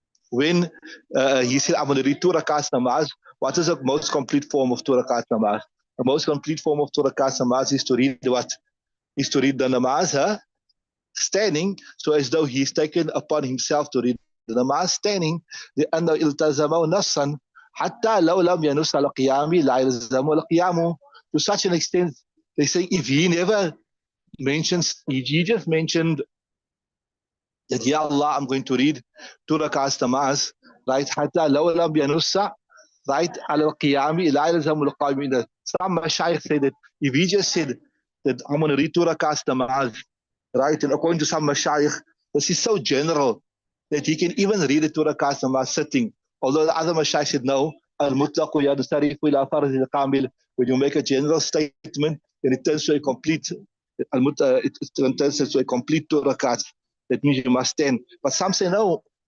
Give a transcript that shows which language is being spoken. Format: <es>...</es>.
<en>When he said, I'm going to read 2 rakats namaz, what is the most complete form of 2 rakats namaz? The most complete form of 2 rakats namaz is to read what? Is to read the namaz standing, so as though he's taken upon himself to read the namaz standing.</en> <ar>لأنه التزمه نصا حتى لو لم ينص على القيام لا يلزمه القيام.</ar> <en>To such an extent, they say if he never mentions, he just mentioned that, Ya Allah, I'm going to read 2 rakats namaz, right?</en> <ar>حتى لو لم ينص, right, على القيام لا يلزم القائمين.</ar> <en>Some mashayikh say that if he just said that I'm going to read 2 rakats namaz, right, and according to some mashayikh, this is so general that he can even read the 2 rakats namaz sitting. Although the other mashayikh said no,</en> <ar>al-mutlaqu yansarifu ila farz al-kamil.</ar> <en>When you make a general statement, then it turns to a complete, it turns to a complete 2 rakats. That means you must stand. But some say no,</en>